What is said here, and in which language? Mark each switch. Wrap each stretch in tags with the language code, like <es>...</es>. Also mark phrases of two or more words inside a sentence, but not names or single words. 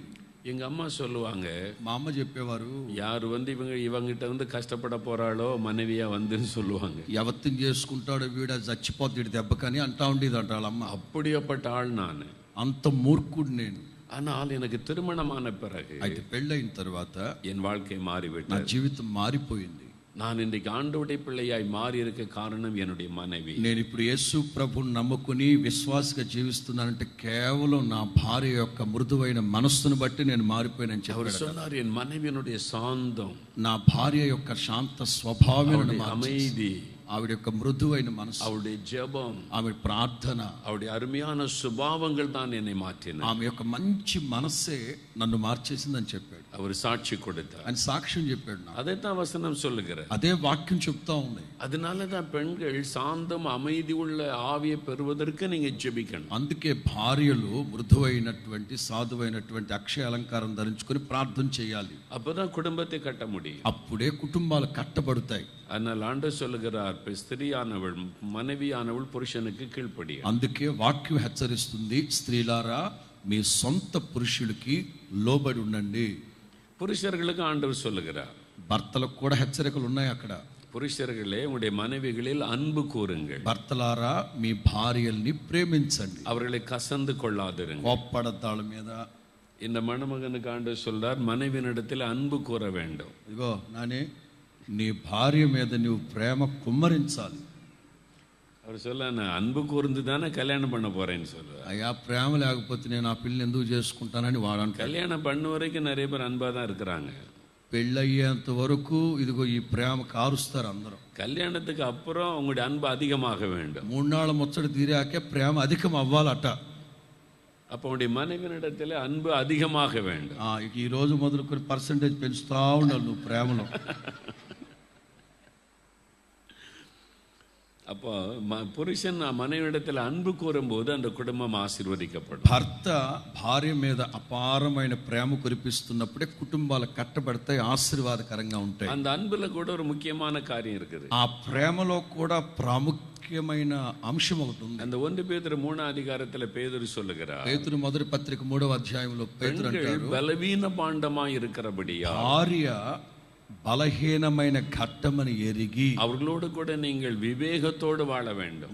<ta>எங்க அம்மா சொல்லுவாங்க,</ta> <te>మా అమ్మ చెప్పేవారు,</te> <ta>யாரு வந்து இவங்கிட்ட வந்து கஷ்டப்பட போறாளோ மனைவியா வந்துன்னு சொல்லுவாங்க.</ta> <te>ఎవత్తం చేసుకుంటాడో వీడ చచ్చిపోతాడు దెబ్బకని అంటా ఉండేదంట వాళ్ళమ్మ.</te> <ta>அப்படியாப்பட்ட ஆள் நான்.</ta> <te>అంత మూర్ఖుడు నేను.</te> <ta>ஆனால் எனக்கு திருமணமான பிறகு</ta> <te>అయితే పెళ్ళైన తర్వాత</te> <ta>என் வாழ்க்கை</ta> <te>నా</te> <ta>மாறிவிட்டது.</ta> <te>జీవితం మారిపోయింది.</te> <ta>நான் இன்றைக்கு ஆண்டவருடைய பிள்ளையாய் மாறி இருக்க காரணம் என்னுடைய மனைவி.</ta> <te>నేను ఇప్పుడు యేసు ప్రభువుని నమ్ముకుని విశ్వాసగా జీవిస్తున్నానంటే కేవలం నా భార్య యొక్క మృదువైన మనస్సును బట్టి నేను మారిపోయానని</te> <ta>அவர்</ta> <te>చెప్పాడు.</te> <ta>சொன்னார், என் மனைவியினுடைய சாந்தம்,</ta> <te>నా భార్య యొక్క శాంత స్వభావం,</te> <ta>அமைதி,</ta> <te>ఆవిడ యొక్క మృదువైన మనసు,</te> <ta>அவருடைய ஜெபம்,</ta> <te>ఆవిడ ప్రార్థన,</te> <ta>அவருடைய அருமையான சுபாவங்கள் தான் என்னை மாற்றின.</ta> <te>ఆమె యొక్క మంచి మనస్సే నన్ను మార్చేసిందని చెప్పాడు.</te> <ta>அவர் சாட்சி கொடுத்தார்.</ta> <te>ఆయన సాక్ష్యం చెప్పాడు.</te> <ta>அதைத்தான் வசனம் சொல்லுகிறார்.</ta> <te>అదే వాక్యం చెప్తా ఉంది.</te> <ta>அதனாலதான் பெண்கள் சாந்தம், அமைதி உள்ள ஆவியை பெறுவதற்கு நீங்க ஜெபிக்கணும்.</ta> <te>అందుకే భార్యలు మృదువైనటువంటి సాధువైనటువంటి అక్షయ అలంకారం ధరించుకొని ప్రార్థన చేయాలి.</te> <ta>அப்பதான் குடும்பத்தை கட்ட முடியும்.</ta> <te>అప్పుడే కుటుంబాలు కట్టబడతాయి.</te> <ta>அதனால் ஆண்டவர் சொல்லுகிறார், ஸ்திரீயானவள், மனைவியானவள் புருஷனுக்கு கீழ்ப்படிய.</ta> <te>అందుకే వాక్యం హెచ్చరిస్తుంది, స్త్రీలారా మీ సొంత పురుషులకి లోబడి ఉండండి.</te> <ta>புருஷர்களுக்கு ஆண்டவர் சொல்லுகிறார்,</ta> <te>భర్తలకు కూడా హెచ్చరికలు ఉన్నాయి అక్కడ.</te> <ta>புருஷர்களே, உங்களுடைய மனைவிகளில் அன்பு கூறுங்கள்,</ta> <te>భర్తలారా మీ భార్యల్ని ప్రేమించండి,</te> <ta>அவர்களை கசந்து கொள்ளாதிருங்கள்.</ta> <te>కోప్పడతాళ్ళ మీద.</te> <ta>இந்த மணமகனுக்கு ஆண்டவர் சொல்றார், மனைவியினிடத்தில் அன்பு கூற வேண்டும்.</ta> <te>ఇదిగో నానే, నీ భార్య మీద నువ్వు ప్రేమ కుమ్మరించాలి.</te> <ta>அவர் சொல்ல, நான் அன்பு கூர்ந்து தானே கல்யாணம் பண்ண போறேன்னு சொல்லுவார்.</ta> <te>అయ్యా ప్రేమ లేకపోతే నేను ఆ పిల్లని ఎందుకు చేసుకుంటానని వాడు.</te> <ta>கல்யாணம் பண்ண வரைக்கும் நிறைய பேர் அன்பா தான் இருக்கிறாங்க.</ta> <te>పెళ్ళయ్యేంత వరకు ఇదిగో ఈ ప్రేమ కారుస్తారు అందరూ.</te> <ta>கல்யாணத்துக்கு அப்புறம் உங்களுடைய அன்பு அதிகமாக வேண்டும்.</ta> <te>3 నాళ్ళ ముచ్చట తీరాకే ప్రేమ అధికం అవ్వాలట.</te> <ta>அப்போ உங்களுடைய மனைவியினிடத்தில் அன்பு அதிகமாக வேண்டும்.</ta> <te>ఈ రోజు మొదలుకొని పర్సంటేజ్ పెంచుతా ఉండాలి నువ్వు ప్రేమలో.</te> <ta>அப்போ புருஷன் மனைவியிடத்தில் அன்பு கூறும்போது அந்த குடும்பம் ஆசீர்வதிக்கப்படும்.</ta> <te>భర్త భార్య మీద అపారమైన ప్రేమ కురిపిస్తున్నప్పుడే కుటుంబాలు కట్టబడతాయి, ఆశీర్వాదకరంగా ఉంటాయి.</te> <ta>அந்த அன்புல கூட ஒரு முக்கியமான காரியம் இருக்குது.</ta> <te>ఆ ప్రేమలో కూడా ప్రాముఖ్యమైన అంశం ఒకటి ఉంది.</te> <ta>அந்த 1 பேதுரு 3 அதிகாரத்துல பேதுரு சொல்லுகிறார்,</ta> <te>పేతురు మొదటి పత్రిక 3వ అధ్యాయంలో పేతురు అంటారు,</te> <ta>బలవీన பாண்டமாய் இருக்கிறபடியா</ta> <te>భార్య బలహీనమైన ఘట్టమని ఎరిగి</te> <ta>அவர்களோடு கூட நீங்கள் விவேகத்தோடு வாழ வேண்டும்.</ta>